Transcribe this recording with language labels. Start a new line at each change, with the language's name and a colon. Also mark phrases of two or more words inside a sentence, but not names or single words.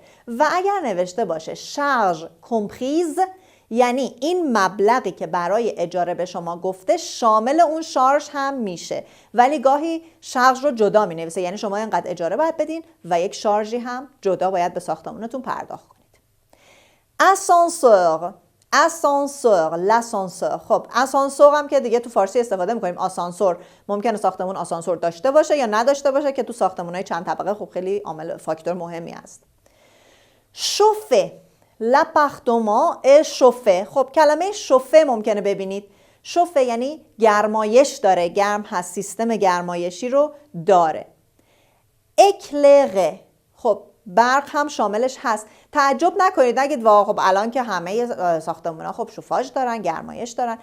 Persian: و اگر نوشته باشه
French: charges comprises
Persian: یعنی این مبلغی که برای اجاره به شما گفته شامل اون شارژ هم میشه، ولی گاهی شارژ رو جدا مینویسه، یعنی شما اینقدر اجاره باید بدین و یک شارژی هم جدا باید به ساختمونتون پرداخت کنید.
French: ascenseur, ascenseur, l'ascenseur.
Persian: خب آسانسور هم که دیگه تو فارسی استفاده میکنیم. آسانسور ممکنه ساختمون آسانسور داشته باشه یا نداشته باشه که تو ساختمونهای چند طبقه خب خیلی عامل فاکتور مهمی است.
French: شوفه، l'appartement est chauffé.
Persian: خب کلمه شوفه ممکنه ببینید. شوفه یعنی گرمایش داره، گرم هست، سیستم گرمایشی رو داره. éclairé، خب برق هم شاملش هست. تعجب نکنید نگید واو خب الان که همه ساختمونا خب شوفاژ دارن، گرمایش دارن.